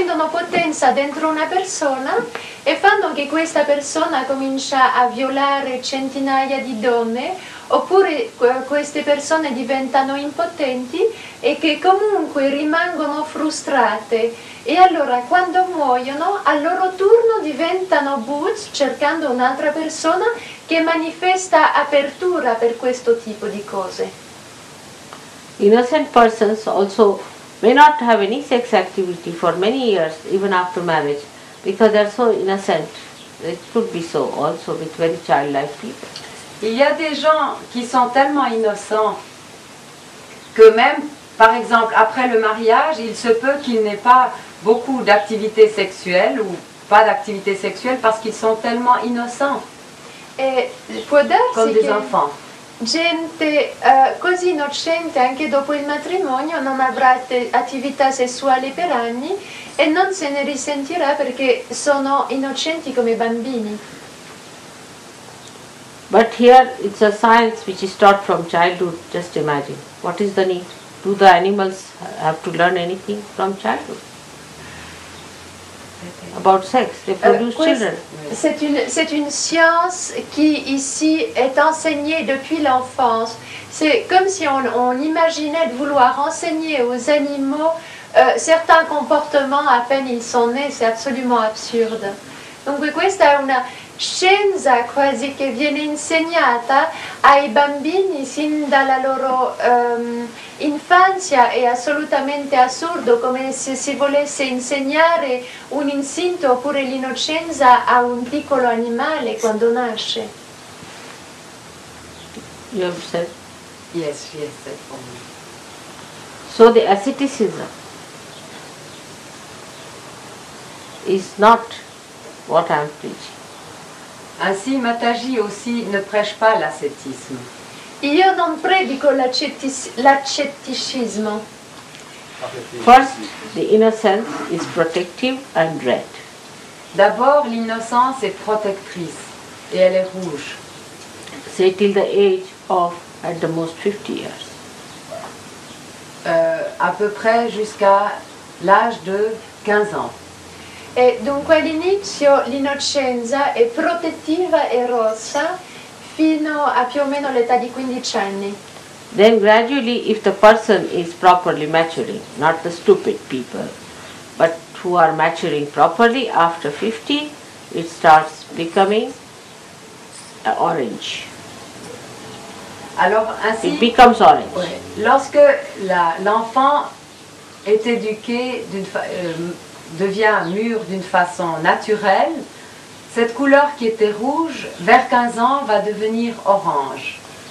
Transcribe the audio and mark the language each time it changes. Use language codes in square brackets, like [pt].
[it] potenza dentro una persona e fanno che questa persona comincia a violare centinaia di donne, oppure queste persone diventano impotenti e che comunque rimangono frustrate, e allora quando muoiono a loro turno diventano Bhut cercando un'altra persona che manifesta apertura per questo tipo di cose. [en] Innocent persons also may not have any sex activity for many years even after marriage because they are so innocent. It could be so also with very childlike people. [fr] Il y a des gens qui sont tellement innocents que même, par exemple, après le mariage, il se peut qu'il n'ait pas beaucoup d'activité sexuelle ou pas d'activité sexuelle parce qu'ils sont tellement innocents, [it] Può darsi [fr] comme des [it] che [fr] enfants. [it] gente così innocente anche dopo il matrimonio non avrà attività sessuali per anni e non se ne risentirà perché sono innocenti come bambini. [en] But here it's a science which is taught from childhood. Just imagine. What is the need? Do the animals have to learn anything from childhood? About sex, they produce children. [fr] C'est une science qui ici est enseignée depuis l'enfance. C'est comme si on imaginait de vouloir enseigner aux animaux certains comportements à peine ils sont nés, c'est absolument absurde. [it] Dunque questa è una scienza quasi che viene insegnata ai bambini sin dalla loro infanzia, è assolutamente assurdo, come se si volesse insegnare un istinto oppure l'innocenza a un piccolo animale quando nasce. [en] You have said. Yes, she has said for me. So the asceticism is not what I am preaching. [fr] Ainsi, Mataji aussi ne prêche pas l'ascétisme. [it] Io non predico l'accetticismo. [en] First, the innocence is protective and red. [fr] D'abord, l'innocence est protectrice et elle est rouge. [en] Say till the age of at the most 50 years. [fr] À peu près jusqu'à l'âge de 15 ans. [it] E dunque all'inizio l'innocenza è protettiva e rossa fino a più o meno l'età di 15 anni. [en] Then gradually, if the person is properly maturing, not the stupid people, but who are maturing properly, after 50, it starts becoming orange. [fr] Alors ainsi, [en] It becomes orange. [fr] lorsque l'enfant est éduqué, devient mûr d'une façon naturelle, cette couleur qui était rouge, vers 15 ans, va devenir orange.